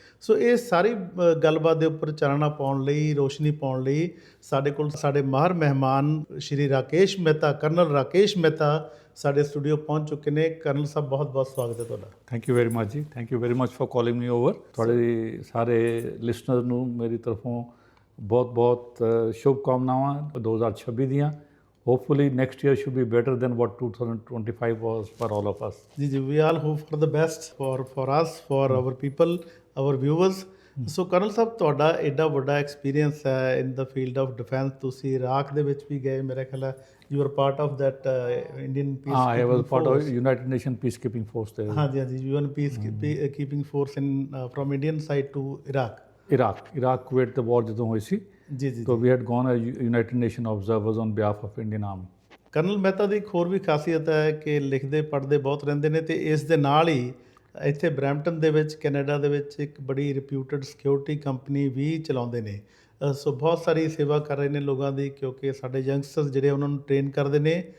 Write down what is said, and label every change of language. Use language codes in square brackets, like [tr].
[pa] ਸੋ ਇਹ ਸਾਰੀ ਗੱਲਬਾਤ ਦੇ ਉੱਪਰ ਚਾਨਣਾ ਪਾਉਣ ਲਈ, ਰੋਸ਼ਨੀ ਪਾਉਣ ਲਈ ਸਾਡੇ ਕੋਲ ਸਾਡੇ ਮਾਹਰ ਮਹਿਮਾਨ ਸ਼੍ਰੀ ਰਾਕੇਸ਼ ਮਹਿਤਾ, ਕਰਨਲ ਰਾਕੇਸ਼ ਮਹਿਤਾ ਸਾਡੇ ਸਟੂਡੀਓ ਪਹੁੰਚ ਚੁੱਕੇ ਨੇ. ਕਰਨਲ ਸਾਹਿਬ, ਬਹੁਤ ਬਹੁਤ ਸਵਾਗਤ ਹੈ ਤੁਹਾਡਾ. [en] Thank you very much ji. Thank you very much for calling me over. [pa] ਤੁਹਾਡੇ ਸਾਰੇ ਲਿਸਨਰ ਨੂੰ ਮੇਰੀ ਤਰਫੋਂ ਬਹੁਤ ਬਹੁਤ ਸ਼ੁਭ ਕਾਮਨਾਵਾਂ 2026 ਦੀਆਂ [en] hopefully next year should be better than what 2025 was for all of us. [hi] Ji, [en] we all hope for the best for us, for our people, our viewers. [pa] So colonel ਸਾਹਿਬ, ਤੁਹਾਡਾ ਐਡਾ ਵੱਡਾ ਐਕਸਪੀਰੀਅੰਸ ਹੈ [en] In the field of defence. [pa] ਤੁਸੀਂ Iraq ਦੇ ਵਿੱਚ ਵੀ ਗਏ, ਮੇਰਾ ਖਿਆਲ ਹੈ [en] You are part of that Indian peace I was part of United Nations peacekeeping force there. [pa] ਹਾਂਜੀ ਹਾਂਜੀ, [en] UN peace keeping force in from Indian side to Iraq. Iraq Kuwait the war [pa] ਜਦੋਂ ਹੋਈ ਸੀ, ਜੀ ਜੀ, [en] so we had gone as United Nations observers on behalf of Indian Army. [pa] Colonel Mehta ਦੀ ਇੱਕ ਹੋਰ ਵੀ ਖਾਸੀਅਤ ਹੈ ਕਿ ਲਿਖਦੇ ਪੜ੍ਹਦੇ ਬਹੁਤ ਰਹਿੰਦੇ ਨੇ, ਅਤੇ ਇਸ ਦੇ ਨਾਲ ਹੀ ਇੱਥੇ ਬਰੈਂਪਟਨ ਦੇ ਵਿੱਚ ਕੈਨੇਡਾ ਦੇ ਵਿੱਚ ਇੱਕ ਬੜੀ ਰਿਪਿਊਟਡ ਸਿਕਿਉਰਿਟੀ ਕੰਪਨੀ ਵੀ ਚਲਾਉਂਦੇ ਨੇ। ਸੋ ਬਹੁਤ ਸਾਰੀ ਸੇਵਾ ਕਰ ਰਹੇ ਨੇ ਲੋਕਾਂ ਦੀ, ਕਿਉਂਕਿ ਸਾਡੇ ਯੰਗਸਟਰਸ ਜਿਹੜੇ ਉਹਨਾਂ ਨੂੰ ਟ੍ਰੇਨ ਕਰਦੇ ਨੇ।